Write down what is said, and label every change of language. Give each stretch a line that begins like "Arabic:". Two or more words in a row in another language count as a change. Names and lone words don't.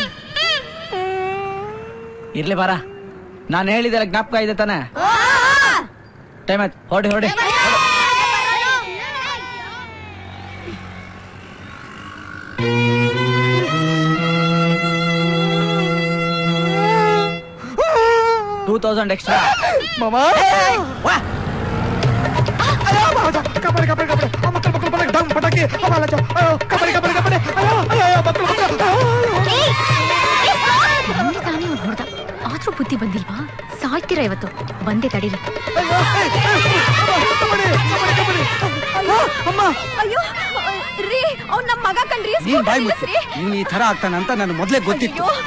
Kannada: ಇರ್ಲಿ ಬಾರ, ನಾನು ಹೇಳಿದೆಲ್ಲ ಜ್ಞಾಪಕ ಇದೆ ತಾನೆ? ಟೈಮ್ ಆಯ್ತು, ಹೊಡಿ ಹೊಡಿ. 2,000 extra. Mama. Wah. Ayo, kapal. Makal balik dam pataki. Amala jo. Ayo, kapal. Ayo, bakal. ತಾನೇ ಅವ್ನು ಹೊಡೆದ, ಆದ್ರೂ ಬುದ್ಧಿ ಬಂದಿಲ್ವಾ? ಸಾಯ್ತೀರಾ ಇವತ್ತು, ಬಂದೆ ತಡೀರಿ. ಅಯ್ಯೋ ರೀ, ಅವ್ನ್ ನಮ್ ಮಗ ಕಣ್ರಿ. ನೀನ್ ಈ ತರ ಆಗ್ತಾನ ಅಂತ ನನಗೆ ಮೊದ್ಲೇ ಗೊತ್ತಿತ್ತು.